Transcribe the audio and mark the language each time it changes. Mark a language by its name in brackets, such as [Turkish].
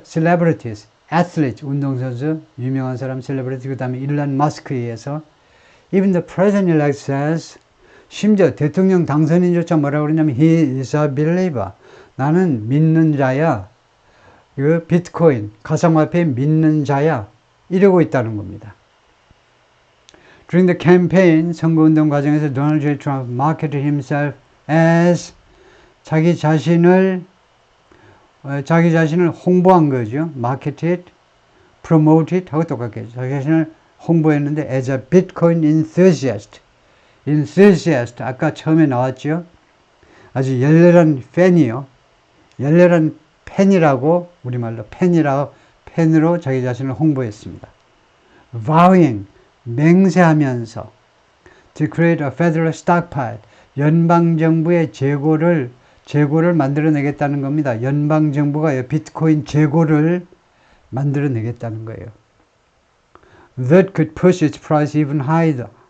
[Korean] celebrities, athletes, 운동선수, 유명한 사람 celebrity, 그 다음에 일론 머스크에 의해서 [English] even the president-elect says [Korean] 심지어 대통령 당선인조차 뭐라고 그러냐면 [English] he is a believer. [Korean] 나는 믿는 자야. 그 비트코인, 가상화폐 믿는 자야. 이러고 있다는 겁니다. [English] During the campaign, [Korean] 선거운동 과정에서 [English] Donald J. Trump marketed himself as [Korean] 자기 자신을 홍보한 거죠. marketed, promoted 하고 똑같겠죠. 자기 자신을 홍보했는데 [English] as a Bitcoin enthusiast. [Korean] enthusiast 아까 처음에 나왔죠. 아주 열렬한 팬이요. 열렬한 팬이라고 우리말로 팬으로 자기 자신을 홍보했습니다. [English] vowing [Korean] 맹세하면서 [English] to create a federal stockpile [Korean] 연방정부의 재고를 만들어내겠다는 겁니다. 연방정부가 비트코인 재고를 만들어내겠다는 거예요. [English] That could push its price even higher.